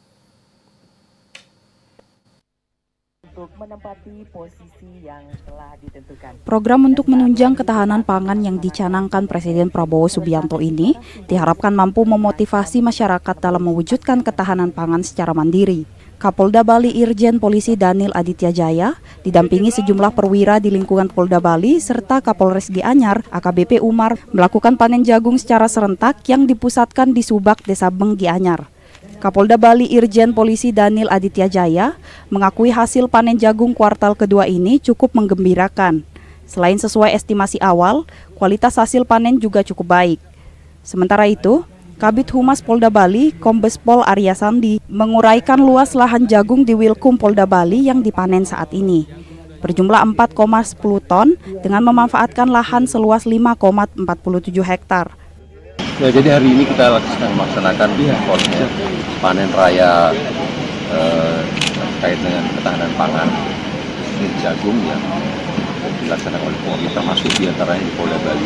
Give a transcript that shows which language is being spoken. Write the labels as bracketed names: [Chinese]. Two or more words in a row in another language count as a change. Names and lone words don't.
[Indonesian] Program untuk menunjang ketahanan pangan yang dicanangkan Presiden Prabowo Subianto ini diharapkan mampu memotivasi masyarakat dalam mewujudkan ketahanan pangan secara mandiri. Kapolda Bali Irjen Polisi Daniel Aditya Jaya didampingi sejumlah perwira di lingkungan Polda Bali serta Kapolres Gianyar AKBP Umar melakukan panen jagung secara serentak yang dipusatkan di Subak, Desa Beng, Gianyar. Kapolda Bali Irjen Polisi Daniel Aditya Jaya mengakui hasil panen jagung kuartal kedua ini cukup menggembirakan. Selain sesuai estimasi awal, kualitas hasil panen juga cukup baik. Sementara itu, Kabid Humas Polda Bali, Kombes Pol Arya Sandi, menguraikan luas lahan jagung di Wilkum Polda Bali yang dipanen saat ini. Berjumlah 4,10 ton dengan memanfaatkan lahan seluas 5,47 hektar. Ya, jadi hari ini kita sedang melaksanakan proses panen raya terkait dengan ketahanan pangan jagung yang dilaksanakan oleh Polri, termasuk diantaranya di Polda Bali.